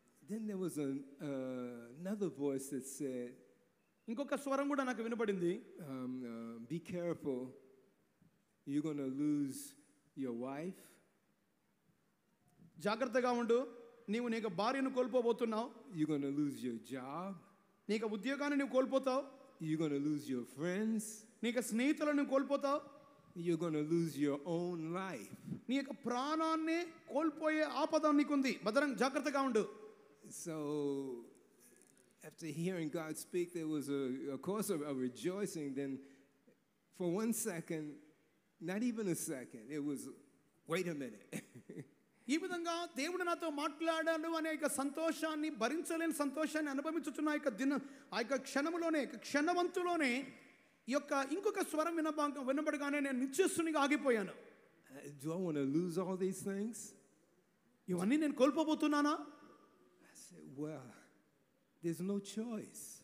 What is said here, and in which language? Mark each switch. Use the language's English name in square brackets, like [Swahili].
[English] Then there was another voice that said, [Telugu] ఇంకొక స్వరం కూడా నాకు వినపడింది. [English] Be careful, you're going to lose your wife. [Telugu] జాగ్రత్తగా ఉండు, నీవు నీకు భార్యను కోల్పోబోతున్నావు. [English] You're going to lose your job. [Telugu] నీకు ఉద్యోగాన్ని నువ్వు కోల్పోతావు. [English] You're going to lose your friends. [Telugu] నీకు స్నేహితులను కోల్పోతావు. [English] You're going to lose your own life. [Telugu] నీ యొక్క ప్రాణాన్ని కోల్పోయే ఆపద నీకుంది. భద్రం జాగ్రత్తగా ఉండు. [English] So after hearing God speak, there was of course a rejoicing. Then for 1 second, not even a second, it was, wait a minute. [Telugu] ఈ విధంగా దేవుడు నాతో మాట్లాడాడు అనే యొక్క సంతోషాన్ని, భరించలేని సంతోషాన్ని అనుభవించుతున్న ఆ యొక్క క్షణములోనే, క్షణవంతులోనే ఈ యొక్క ఇంకొక స్వరం వినబడగానే నేను నిశ్చేష్టునిగా ఆగిపోయాను. [English] Do I want to lose all these things? [Telugu] ఇవన్నీ నేను కోల్పోబోతున్నానా? [English] I said, well, there's no choice.